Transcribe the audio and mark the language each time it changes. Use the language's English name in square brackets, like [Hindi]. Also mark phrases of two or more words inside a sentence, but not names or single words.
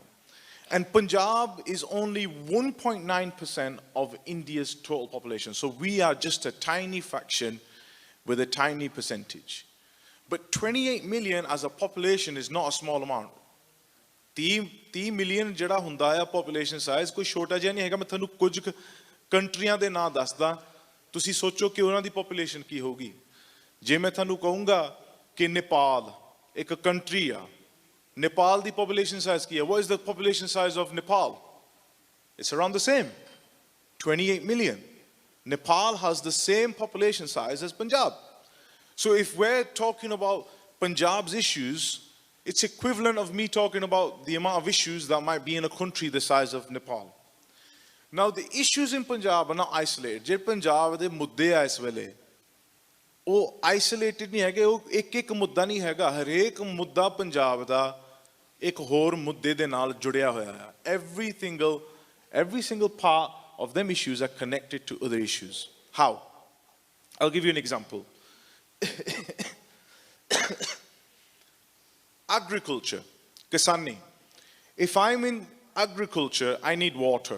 [English] And Punjab is only 1.9% of India's total population. So we are just a tiny fraction with a tiny percentage. But 28 million as a population is not a small amount. [Punjabi] 30 million ਜਿਹੜਾ ਹੁੰਦਾ ਆ [English] population size [Punjabi] ਕੋਈ ਛੋਟਾ ਜਿਹਾ ਨਹੀਂ ਹੈਗਾ। ਮੈਂ ਤੁਹਾਨੂੰ ਕੁਝ ਕੰਟਰੀਆਂ ਦੇ ਨਾਂ ਦੱਸਦਾ, ਤੁਸੀਂ ਸੋਚੋ ਕਿ ਉਹਨਾਂ ਦੀ population ਕੀ ਹੋਊਗੀ। ਜੇ ਮੈਂ ਤੁਹਾਨੂੰ ਕਹੂੰਗਾ ਕਿ ਨੇਪਾਲ ਇੱਕ ਕੰਟਰੀ ਆ, ਨੇਪਾਲ ਦੀ [English] population size [Punjabi] ਕੀ ਹੈ? [English] What is the population size of Nepal? It's around the same, 28 million. Nepal has the same population size as Punjab. So if we're talking about Punjab's issues, it's equivalent of me talking about the amount of issues that might be in a country the size of Nepal. Now the issues in Punjab are not isolated. [Punjabi] ਜੇ Punjab ਦੇ ਮੁੱਦੇ ਆ ਇਸ ਵੇਲੇ, ਉਹ isolated ਨਹੀਂ ਹੈਗੇ, ਉਹ ਇੱਕ ਮੁੱਦਾ ਨਹੀਂ ਹੈਗਾ, ਹਰੇਕ ਮੁੱਦਾ Punjab ਦਾ ਇੱਕ ਹੋਰ ਮੁੱਦੇ ਦੇ ਨਾਲ ਜੁੜਿਆ ਹੋਇਆ ਹੈ. [English] Every single part of them issues are connected to other issues. How? I'll give you an example. Agriculture, kisani. If I'm in agriculture, I need water.